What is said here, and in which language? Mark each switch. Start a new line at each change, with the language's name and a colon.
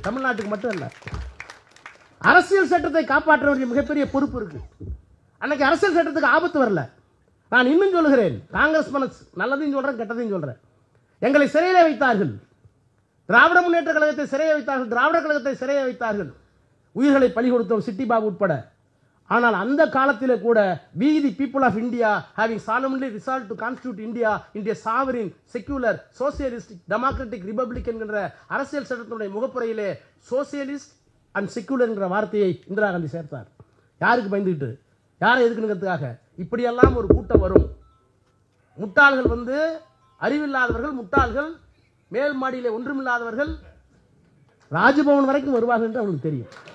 Tamil: தமிழ்நாட்டுக்கு மட்டும் இல்ல, அரசியல் சட்டத்தை காப்பாற்ற வேண்டிய மிகப்பெரிய பொறுப்பு இருக்கு. அன்னைக்கு அரசியல் சட்டத்துக்கு ஆபத்து வரல. நான் இன்னும் சொல்லுகிறேன், காங்கிரஸ் மனசு நல்லதையும் சொல்றேன், கெட்டதையும் சொல்றேன். எங்களை சிறையிலே வைத்தார்கள், திராவிட முன்னேற்ற கழகத்தை சிறையை வைத்தார்கள், திராவிட கழகத்தை சிறையை வைத்தார்கள், உயிர்களை பலி கொடுத்தோம், சிட்டி பாபு உட்பட. ஆனால் அந்த காலத்திலே கூட
English: we the people of India having solemnly resolved to constitute India into a sovereign, secular, socialistic, democratic republic
Tamil: என்கிற அரசியல் சட்டத்தினுடைய முகப்புரையிலே சோசியலிஸ்ட் அண்ட் செக்குலர் என்கிற வார்த்தையை இந்திரா காந்தி சேர்த்தார். யாருக்கு பயந்துக்கிட்டு, யாரை எதுக்குங்கிறதுக்காக? இப்படியெல்லாம் ஒரு கூட்டம் வரும். முட்டாள்கள் வந்து அறிவில்லாதவர்கள், முட்டாள்கள் மேல் மாடியிலே ஒன்றுமில்லாதவர்கள் ராஜ்பவன் வரைக்கும் வருவார்கள் என்று அவங்களுக்கு தெரியும்.